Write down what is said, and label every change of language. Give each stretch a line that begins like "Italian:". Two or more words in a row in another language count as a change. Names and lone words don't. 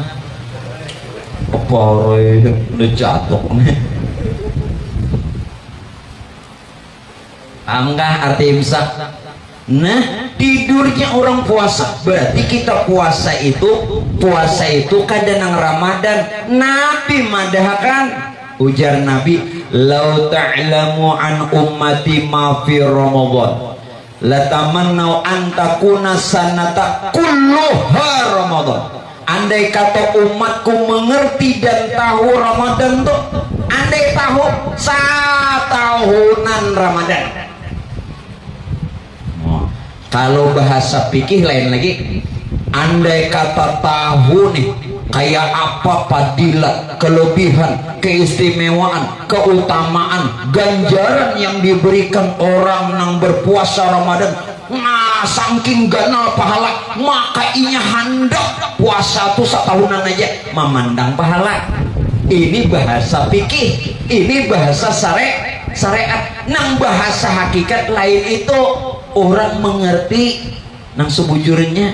Banjar: Apa roh udah jatuh nih. Enggak arti imsak. Nah, tidurnya orang puasa. Berarti kita puasa itu kadang Ramadan. Nabi madahkan, ujar Nabi,
Arabic: "لو تعلم أن أمتي ما في رمضان لتمنوا أن تكون سنة كلها رمضان."
Banjar: Andai kata umatku mengerti dan tahu Ramadan tuh, andai tahu satahunan Ramadan. Kalau bahasa fikih lain lagi, andai kata tahu nih kayak apa fadilat, kelebihan, keistimewaan, keutamaan, ganjaran yang diberikan orang yang berpuasa Ramadan. Nah, saking ganal pahala, maka inya hendak puasa tuh setahunan aja memandang pahala. Ini bahasa fikih, ini bahasa syariat. Nang bahasa hakikat lain itu orang mengerti nang sebujurnya.